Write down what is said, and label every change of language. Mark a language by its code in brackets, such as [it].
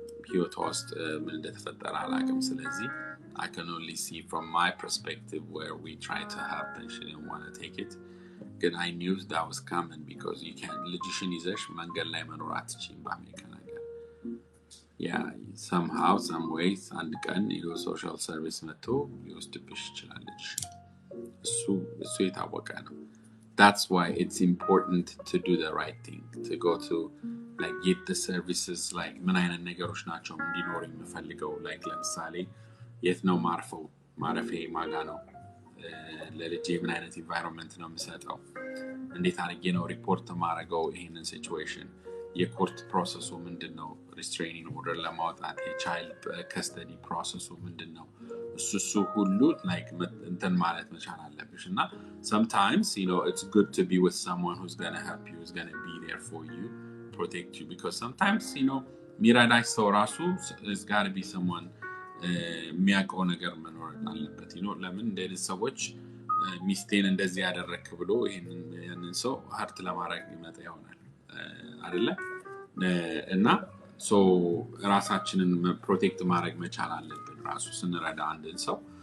[am] ህይወቷ ውስጥ ምን እንደተፈጠረ አላውቅም። ስለዚህ [en] I can only see from my perspective where we tried to help and she didn't want to take it. But I knew that was coming because you can't [am] ልጅሽን ይዘሽ መንገድ ላይ መኖር አትችይም በአሜሪካ ነገር. [en] Yeah, somehow, some ways, [am] አንድ ቀን social service መጥቶ ሊወስድብሽ ይችላል ልጅሽን. እሱ የታወቀ ነው. [en] That's why it's important to do the right thing, to go to like get the services, like [am] ምን አይነት ነገሮች ናቸው እንዲኖር የምፈልገው, like ለምሳሌ የት ነው ማረፊያ ማጋ ነው, ለልጄ ምን አይነት environment ነው የምሰጠው, እንዴት አድርጌ ነው ሪፖርት ማድረገው ይሄንን situation, የኮርት ፕሮሰሱ ምንድነው, restraining order ለማውጣት የቻይልድ ከስተዲ ፕሮሰሱ ምንድነው, እሱ ሁሉ like እንትን ማለት መቻል አለብሽ. [en] እና sometimes it's good to be with someone who's going to help you, who's going to be there for you, protect you, because sometimes [am] ሚራዳሽ ሰው ራሱ [en] is got to be someone [am] የሚያውቀው ነገር መኖር አለበት ለምን እንደዚህ ሰዎች ሚስቴን እንደዚህ ያደረክ ብሎ ይሄንን ሰው ሀርት ለማድረግ ይመጣ ይሆናል አይደለ እና ሶ ራሳችንን ፕሮቴክት ማድረግ መቻል አለብን ራሱ ስንረዳ አንድን ሰው